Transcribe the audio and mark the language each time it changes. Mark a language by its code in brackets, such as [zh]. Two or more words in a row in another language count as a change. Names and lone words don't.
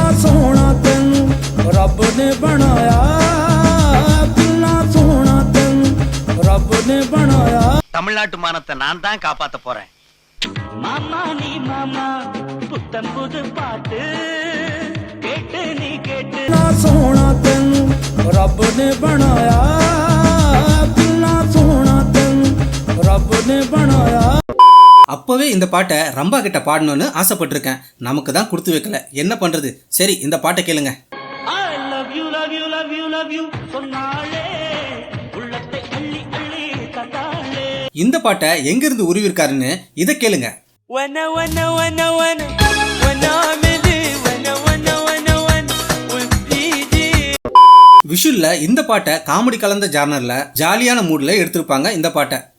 [ta] தமிழ்நாட்டு மானத்தை நான் தான் காப்பாத்த போறேன். மாமா நீ மாமா புத்தம் புது பாட்டு கேட்டு நீ கேட்டு [pa] ਸੋਹਣਾ ਤੈਨੂੰ ਰੱਬ ਨੇ ਬਣਾਇਆ ਕਿੰਨਾ ਸੋਹਣਾ ਤੈਨੂੰ ਰੱਬ ਨੇ ਬਣਾਇਆ. [ta] அப்பவே இந்த பாட்டை ரம்பா கிட்ட பாடணும்னு ஆசைப்பட்டிருக்கேன். நமக்கு தான் கொடுத்து வைக்கல, என்ன பண்றது? சரி, இந்த பாட்டை கேளுங்க. [en] I love you love you love you love you [ta] சொன்னாலே உள்ளத்தை அள்ளி அள்ளி தந்தாலே. இந்த பாட்டை எங்க இருந்து உருவிருக்காருன்னு இத கேளுங்க. விஷுல்ல இந்த பாட்டை காமெடி கலந்த ஜானர்ல ஜாலியான மூட்ல எடுத்திருப்பாங்க இந்த பாட்டை.